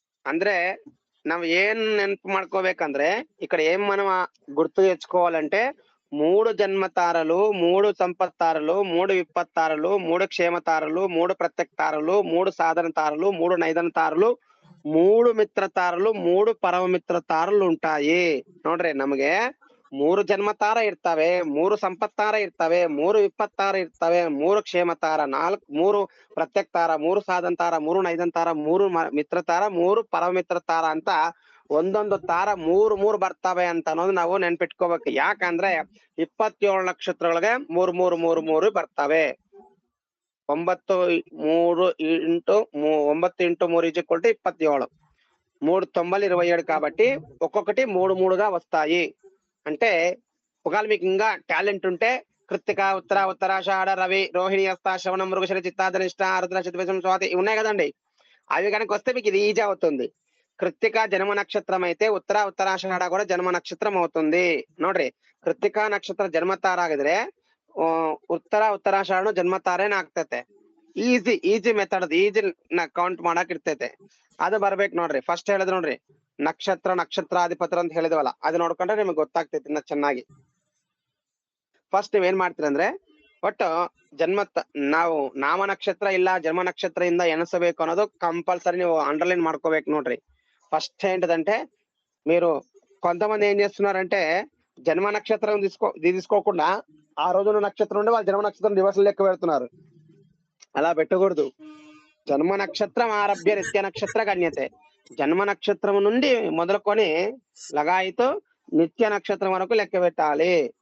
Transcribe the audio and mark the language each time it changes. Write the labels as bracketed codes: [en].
[kn] ಅಂದ್ರೆ ನಾವ್ ಏನ್ ನೆನಪು ಮಾಡ್ಕೋಬೇಕಂದ್ರೆ [te] ఇక్కడ ఏం మనం గుర్తు తెచ్చుకోవాలంటే 3 జన్మతారలు, 3 సంపత్తారలు, 3 విపత్తారలు, 3 క్షేమతారలు, 3 ప్రత్యక్తారలు, 3 సాధన తారలు, 3 నైదన తారలు, 3 మిత్ర తారలు, 3 పరమ మిత్ర తారలు ఉంటాయి [kn] ನೋಡ್ರಿ. ನಮಗೆ ಮೂರು ಜನ್ಮತಾರ ಇರ್ತವೆ, ಮೂರು ಸಂಪತ್ತಾರ ಇರ್ತವೆ, ಮೂರು ವಿಪತ್ತಾರ ಇರ್ತವೆ, ಮೂರು ಕ್ಷೇಮತಾರ, ಮೂರು ಪ್ರತ್ಯಕ್ ತಾರ, ಮೂರು ಸಾಧನ ತಾರ, ಮೂರು ನೈದನ್ ತಾರ, ಮೂರು ಮಿತ್ರ ತಾರ, ಮೂರು ಪರಮಿತ್ರ ತಾರ ಅಂತ ಒಂದೊಂದು ತಾರ ಮೂರು ಬರ್ತವೆ ಅಂತ ಅನ್ನೋದು ನಾವು ನೆನ್ಪಿಟ್ಕೋಬೇಕು. ಯಾಕಂದ್ರೆ 27 ನಕ್ಷತ್ರಗಳಿಗೆ ಮೂರು ಬರ್ತವೆ. 9 ಇಂಟು 3 27. [te] 3 9 27 కాబట్టి ఒక్కొక్కటి 3గా వస్తాయి. అంటే ఒకవేళ మీకు ఇంకా టాలెంట్ ఉంటే కృత్తిక, ఉత్తరాషాఢ, రవి, రోహిణి, హస్త, శ్రవణ, మృగశిర, చిత్తా, ధనిష్ట, ఆరుద్ర, శతభిషం, స్వాతి ఉన్నాయి కదండి. అవి కనుక వస్తే మీకు ఇది ఈజీ అవుతుంది. కృత్తిక జన్మ నక్షత్రం అయితే ఉత్తరాషాఢ కూడా జన్మ నక్షత్రం అవుతుంది ನೋಡ್ರಿ. [kn] ಕೃತ್ತಿಕ ನಕ್ಷತ್ರ ಜನ್ಮತಾರ ಆಗಿದ್ರೆ ಉತ್ತರಾಷಾಢ ಜನ್ಮತಾರೇನ ಆಗ್ತೈತೆ. ಈಜಿ ಮೆಥಡ್, ಈಜಿ ಕೌಂಟ್ ಮಾಡಕ್ ಇರ್ತೈತೆ. ಅದು ಬರ್ಬೇಕು ನೋಡ್ರಿ. ಫಸ್ಟ್ ಹೇಳಿದ್ ನೋಡ್ರಿ ನಕ್ಷತ್ರಾಧಿಪತ್ರ ಅಂತ ಹೇಳಿದ್ವಲ್ಲ, ಅದು ನೋಡ್ಕೊಂಡ್ರೆ ನಿಮ್ಗೆ ಗೊತ್ತಾಗ್ತೈತಿ ಇನ್ನ ಚೆನ್ನಾಗಿ. ಫಸ್ಟ್ ನೀವ್ ಏನ್ ಮಾಡ್ತೀರಿ ಅಂದ್ರೆ ಒಟ್ಟು ನಾವು ನಾಮ ನಕ್ಷತ್ರ ಇಲ್ಲ ಜನ್ಮ ನಕ್ಷತ್ರ ಇಂದ ಎಣಿಸಬೇಕು ಅನ್ನೋದು కంపల్సరీ ನೀವು అండర్లైన్ ಮಾಡ್కోಬೇಕು ನೋಡ್రి. [te] ఫస్ట్ ఏంటంటే మీరు కొంతమంది ఏం చేస్తున్నారంటే జన్మ నక్షత్రం తీసుకోకుండా ఆ రోజున నక్షత్రం ఉండి వాళ్ళ జన్మ నక్షత్రం దివసం లెక్క పెడుతున్నారు. అలా పెట్టకూడదు. [sa] జన్మ నక్షత్రం ఆరభ్య నిత్య నక్షత్ర గణ్యతే. [te] జన్మ నక్షత్రం నుండి మొదలుకొని లగాయితో నిత్య నక్షత్రం వరకు లెక్క పెట్టాలి.